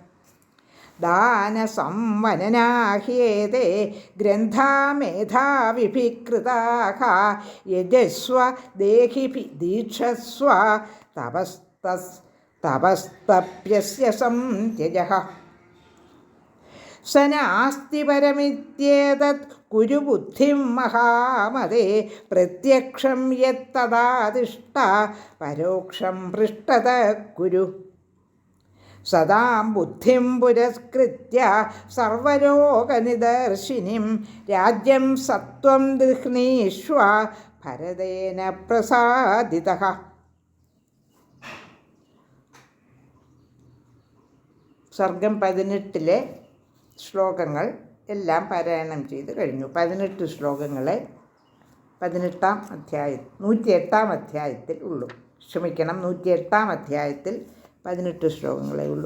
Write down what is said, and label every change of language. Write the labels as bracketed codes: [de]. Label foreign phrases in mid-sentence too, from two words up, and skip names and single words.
[sa] दानसंवननाह्येते ग्रन्था मेधाविभिकृताः यजस्व देहिभि दीक्षस्व तपस्तप्यस्य संत्यजः. स नास्ति परमित्येतत् कुरु बुद्धिं महामदे प्रत्यक्षं यत्तदादिष्टा परोक्षं पृष्ठतः कुरु. सदां बुद्धिं पुरस्कृत्य सर्वलोकनिदर्शिनीं राज्यं सत्वं गृह्णीष्व भरतेन प्रसादितः. [ml] സർഗം 18 ശ്ലോകങ്ങൾ എല്ലാം പാരായണം ചെയ്ത് കഴിഞ്ഞു. 18 ശ്ലോകങ്ങളെ 108 അധ്യായത്തിൽ ഉള്ളൂ. 108 അധ്യായത്തിൽ 18 ശ്ലോകങ്ങളെ ഉള്ളൂ.